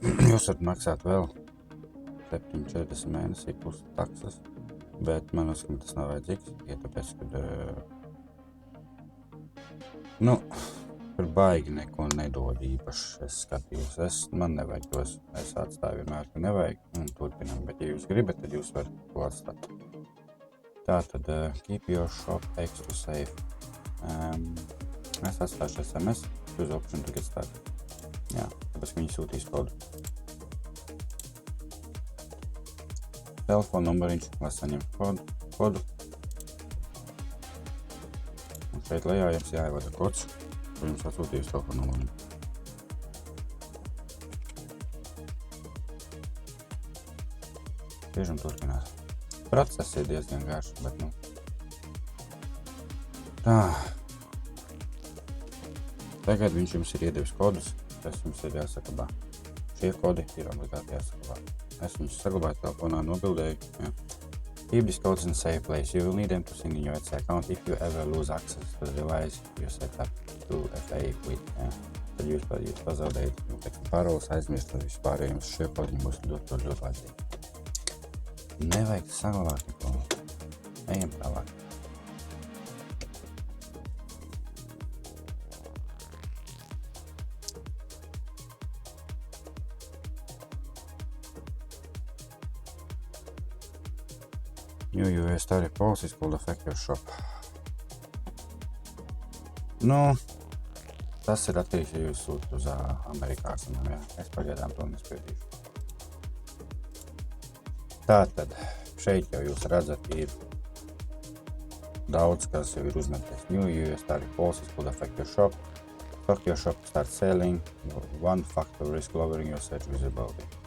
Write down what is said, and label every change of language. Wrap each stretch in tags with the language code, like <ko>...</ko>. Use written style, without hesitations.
<lv>Jūs varat maksāt vēl 7,40 mēnesī plus taksas, bet man uzskata, tas nav vajadzīgs, ja tāpēc, kad tur baigi neko nedod īpaši, es skatījos, man nevajag tos, es atstāju vienmēr, ka nevajag, un turpinam, bet ja jūs gribat, tad jūs varat to atstāt.</lv> <en>Tātad, keep your shop extra safe.</en> <lv>Es atstāšu SMS,</lv> <en>choose option to get started.</en> <lv>Jā, tāpēc viņi sūtīs kodu. Telefona numuriņš, lai saņem kodu. Un šeit lejā jums jāievada kods, ko jums atsūtījis telefona numuriņu. Spiežam turpināt. Process ir diezgan garš, bet nu. Tā. Tagad viņš jums ir iedevis kodus, tas jums ir jāsaklabā. Šie kodi ir obligāti jāsaklabā. Es viņus saglabāju telefonā, nobildēju. Ja.</lv> <en>Keep these codes in a safe place. You will need them to sync in your Etsy account if you ever lose access to the device you set up to FA with.</en> <lv>Ja. Tad jūs pazaudējat paroles, aizmirst un vispār, jums šie kodi būs ļoti vajadzīgi. Nevajag saglabāt neko. Ejam tālāk.</lv> <en>New US tariff policies could affect your shop.</en> <lv>Nu, tas ir atkarīgs, ja jūs sūtat uz amerikāņiem, jā. Es pagaidām to nespētīšu. Tātad, šeit jau jūs redzat, ir daudz, kas jau ir uzmeties.</lv> <en>New US tariff policies could affect your shop. Stock your shop, start selling. One factor risk lowering your search visibility.</en>